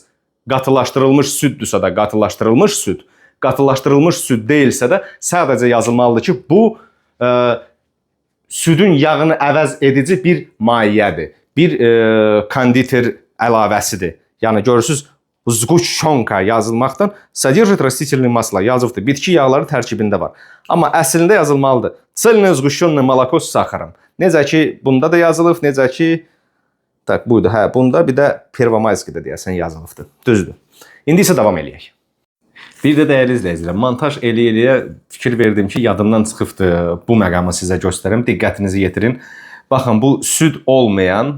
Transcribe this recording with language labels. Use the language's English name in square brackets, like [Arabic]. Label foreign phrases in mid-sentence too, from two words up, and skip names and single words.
[Azerbaijani] Qatılaşdırılmış süddürsə də qatılaşdırılmış süd, qatılaşdırılmış süd deyilsə də sadəcə yazılmalıdır ki, bu südün yağını əvəz edici bir mayedir. Bir konditer əlavəsidir. Yəni görürsüz, zğuşşonka yazılmaqdan [Russian] содержит растительное масло [Azerbaijani] yazıbdır. Bitki yağları tərkibində var. Amma əslində yazılmalıdır. [Russian] Цельное сгущенное молоко с сахаром. [Azerbaijani] Necə ki bunda da yazılıb, necə ki tak buydu. Hə, bunda bir də Pervomayskidə deyəsən yazılıbdır. Düzdür. İndi isə davam eləyək. Bir də dəyərli izləyicilər, montaj eləyə fikir verdim ki, yadımdan çıxıbdı. Bu məqamı sizə göstərim. Diqqətinizi yetirin. Baxın, bu süd olmayan.